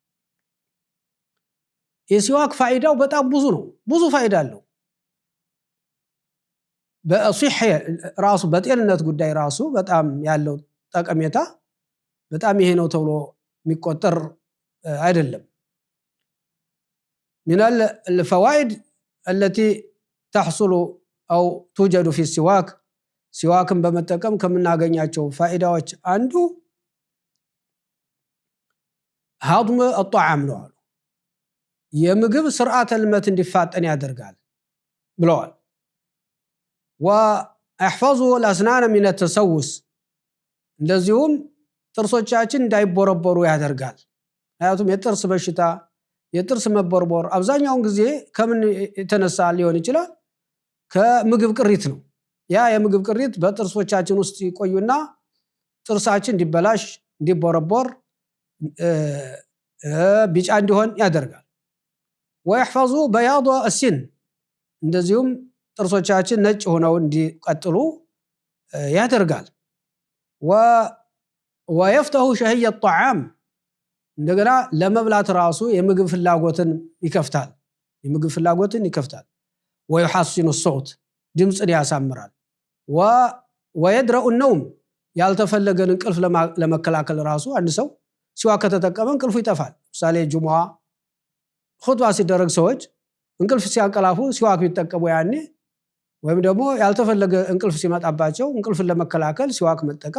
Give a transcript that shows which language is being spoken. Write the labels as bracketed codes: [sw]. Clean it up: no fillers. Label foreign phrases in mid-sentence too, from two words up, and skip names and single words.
[am] የሲዋክ ፋይዳው በጣም ብዙ ነው ብዙ ፋይዳ አለው በصحة ራሱ በጤንነት ጉዳይ ራሱ በጣም ያለው ጠቀሜታ በጣም ይሄ ነው ተብሎ የሚቆጠር አይደለም [ar] من الفوائد التي تحصل أو توجد في السواك [am] ሲዋክን በመጠቀም ከምናገኛቸው ፋይዳዎች አንዱ [ar] هضم الطعام [am] ነው አሉ የምግብ ስርዓተ ልመት እንዲፋጠን ያደርጋል ብለዋል [ar] واحفظوا الاسنان من [am] التسوس እንደዚሁም ጥርሶቻችን እንዳይቦረቦሩ ያደርጋል አያቱም የጥርስ በሽታ የጥርስ መቦርቦር አብዛኛውን ጊዜ ከምን የተነሳ ሊሆን ይችላል ከምግብ ቅሪት ነው ያ የምግብ ቅሪት በጥርሶቻችን ውስጥ ይቆዩና ጥርሳችን እንዲበላሽ እንዲቦረቦር ቢጫ እንዲሆን ያደርጋል [ar] ويحفظ بياض السن [am] እንደዚሁም ጥርሶቻችን ነጭ ሆነው እንዲቀጥሉ ያደርጋል [ar] ويفتح شهية الطعام [am] እንደገና ለመብላት ራሱ የምግብ ፍላጎትን ይከፍታል [ar] ويحسن الصوت [am] ድምጽን ያሳምራል [ar] ويدرأ النوم [am] ያልተፈለገን እንቅልፍ ለመከላከል ራሱ አንድ ሰው ሲዋክ ከተጠቀመ እንቅልፉ ይጠፋል ምሳሌ ጁሙዓ ኹጥባ ሲደረግ ሰዎች እንቅልፍ ሲያንቀላፉ ሲዋክ ቢጠቀሙ ያኔ ወይም ደግሞ ያልተፈለገ እንቅልፍ ሲመጣባቸው እንቅልፍን ለመከላከል ሲዋክ መጠቀም